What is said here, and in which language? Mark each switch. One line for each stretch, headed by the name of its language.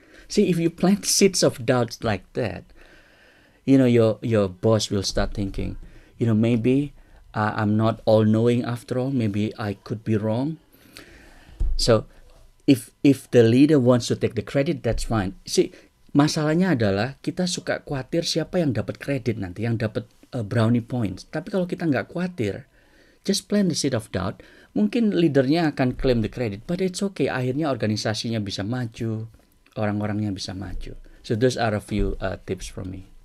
English: See, if you plant seeds of doubt like that, you know, your boss will start thinking, you know, maybe I'm not all-knowing after all. Maybe I could be wrong. So, if the leader wants to take the credit, that's fine.
Indonesian: See, masalahnya adalah kita suka khawatir siapa yang dapat kredit nanti, yang dapat
English: brownie points.
Indonesian: Tapi kalau kita nggak khawatir,
English: just plant the seed of doubt.
Indonesian: Mungkin leadernya akan
English: claim the credit, but it's okay.
Indonesian: Akhirnya organisasinya bisa maju, orang-orangnya bisa maju.
English: So those are a few tips from me.